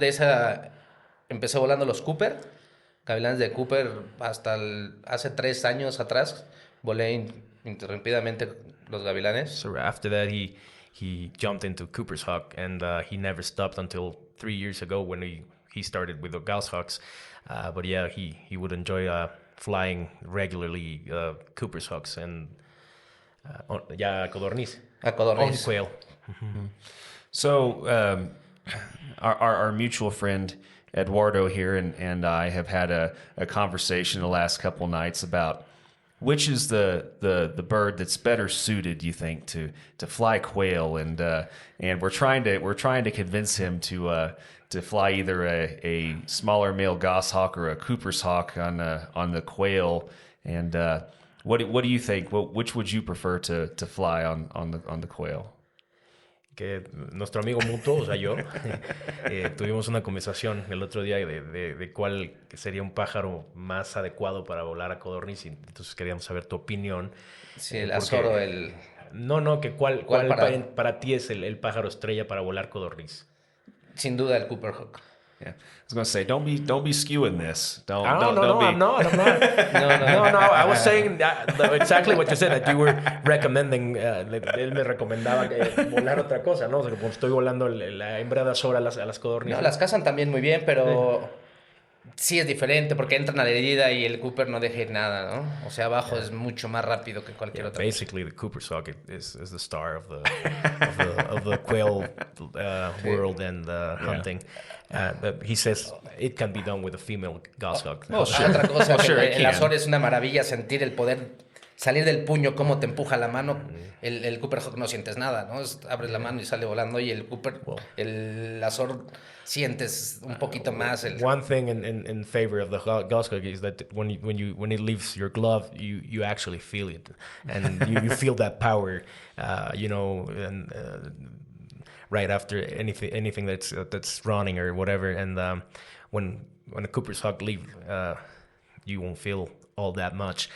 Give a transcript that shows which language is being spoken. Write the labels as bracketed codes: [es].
[es] de esa empecé volando los Cooper, gavilanes de Cooper hasta hace 3 años atrás volé interrumpidamente los gavilanes. [en] So after that he jumped into Cooper's hawk and he never stopped until 3 years ago when he started with the Goshawks. But yeah, he would enjoy flying regularly Cooper's hawks and codorniz. On quail. Mm-hmm. So our mutual friend Eduardo here and I have had a conversation the last couple nights about which is the bird that's better suited, you think, to fly quail, and we're trying to convince him to fly either a smaller male goshawk or a Cooper's hawk on the quail. And what do you think? Which would you prefer to fly on the quail? [es] Que nuestro amigo mutuo, o sea, yo, tuvimos una conversación el otro día de cuál sería un pájaro más adecuado para volar a codorniz, y entonces queríamos saber tu opinión. Sí, el azor o el... No, que cuál para ti es el pájaro estrella para volar codorniz. Sin duda el Cooper Hawk. [en] Yeah. I was going to say, don't be skewing this. No, I'm not. No. I was saying exactly what you said, that you were recommending. [es] Él me recomendaba volar otra cosa, ¿no? O sea, como estoy volando la hembra de azor a las codornices. No, las cazan también muy bien, pero sí es diferente porque entran a la herida y el Cooper no deja ir nada, ¿no? O sea, abajo es mucho más rápido que cualquier otra. [en] Basically, the Cooper's hawk is the star of the quail world and hunting. But he says it can be done with a female goshawk. [es] Otra cosa, el azor es una maravilla, sentir el poder salir del puño, cómo te empuja la mano. El Cooper Hawk no sientes nada, ¿no? Abres la mano y sale volando, y el Cooper, el azor sientes un poquito más. [en] One thing in favor of the goshawk is that when it leaves your glove, you actually feel it, and you feel that power, and right after anything that's running or whatever, and when a Cooper's hawk leave, you won't feel all that much.